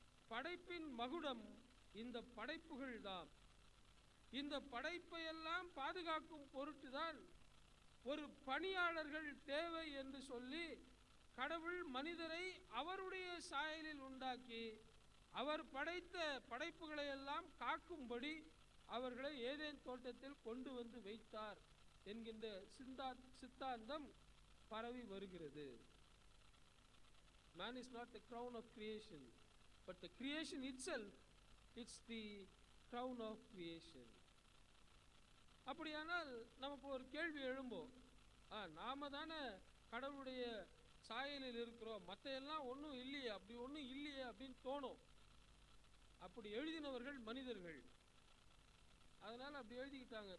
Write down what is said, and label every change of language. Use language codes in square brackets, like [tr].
[ta] படைப்பின் மகுடம் இந்த படைப்புகள் தான். இந்த படைப்பையெல்லாம் பாதுகாக்கும் பொருட்டுதான் ஒரு பணியாளர்கள் தேவை என்று சொல்லி கடவுள் மனிதரை அவருடைய சாயலில் உண்டாக்கி அவர் படைத்த படைப்புகளை எல்லாம் காக்கும்படி அவர்களை ஏதேன் தோட்டத்தில் கொண்டு வந்து வைத்தார் என்கின்ற சித்தாந்தம் பரவி வருகிறது. [en] Man is not the crown of creation, but the creation itself, it's the crown of creation. [ta] அப்படியானால் நமக்கு ஒரு கேள்வி எழும்போம், நாம தானே கடவுளுடைய சாயலில் இருக்கிறோம், மற்ற எல்லாம் ஒன்றும் இல்லையே, அப்படி ஒன்றும் இல்லையே அப்படின்னு தோணும். அப்படி எழுதினவர்கள் மனிதர்கள், அதனால அப்படி எழுதிக்கிட்டாங்க.